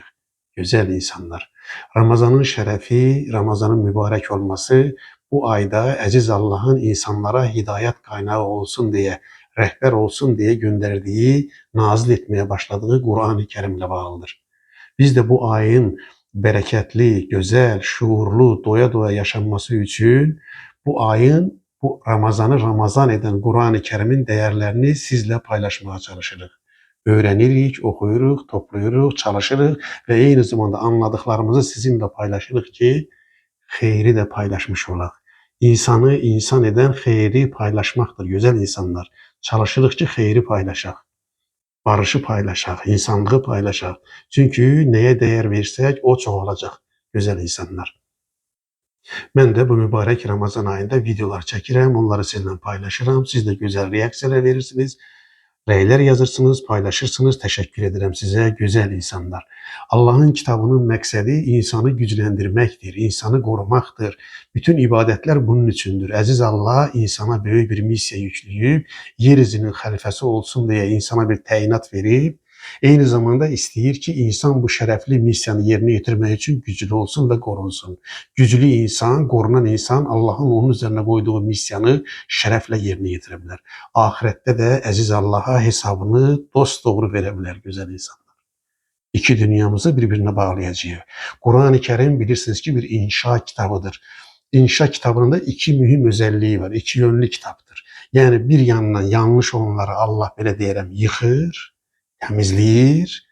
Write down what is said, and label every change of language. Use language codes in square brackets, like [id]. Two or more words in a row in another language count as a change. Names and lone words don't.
[az] Gözəl insanlar, Ramazanın şərəfi, Ramazanın mübarək olması bu ayda əziz Allahın insanlara hidayət kaynağı olsun deyə, rəhbər olsun deyə göndərdiyi, nazil etməyə başladığı Quran-ı Kərimlə bağlıdır. [tr] Biz de bu ayın bereketli, güzel, şuurlu, doya doya yaşanması için bu ayın, bu Ramazanı Ramazan eden Kur'an-ı Kerim'in değerlerini sizle paylaşmaya çalışırıq. Öğrenirik, okuyuruq, toplayırıq, çalışırıq ve aynı zamanda anladıklarımızı sizinle paylaşırıq ki, xeyri de paylaşmış olaq. İnsanı insan eden xeyri paylaşmaktır, güzel insanlar. [az] Çalışırıq ki, xeyri paylaşaq. Barışı paylaşaq, insanlığı paylaşaq. [tr] Çünkü neye değer versək, o çoğalacaq, güzel insanlar. [az] Mən də bu mübarək Ramazan ayında videolar çəkirəm, onları sizinlə paylaşıram. Siz de güzel reaksiyalar verirsiniz, rəylər yazırsınız, paylaşırsınız. [tr] Teşekkür ederim size, güzel insanlar. [az] Allah'ın kitabının məqsədi insanı gücləndirməkdir, insanı qorumaqdır. Bütün ibadətlər bunun üçündür. Əziz Allah insana böyük bir missiya yükləyib, yeryüzünün xəlifəsi olsun deyə insana bir təyinat verib, eyni zamanda istəyir ki, insan bu şərəfli missiyanı yerinə yetirmək üçün güclü olsun və qorunsun. Güclü insan, qorunan insan Allah'ın onun üzərinə qoyduğu missiyanı şərəflə yerinə yetirə bilər. Ahirətdə də əziz Allah'a hesabını dosdoğru verə bilər, gözəl insanlar. [tr] İki dünyamızı birbirine bağlayacağıq. Kur'an-ı Kerim bilirsiniz ki bir inşa kitabıdır. İnşa kitabının da iki mühim özelliği var. İki yönlü kitaptır. Yani bir yandan yanlış olanları Allah belə deyərəm yıxır, temizleyir.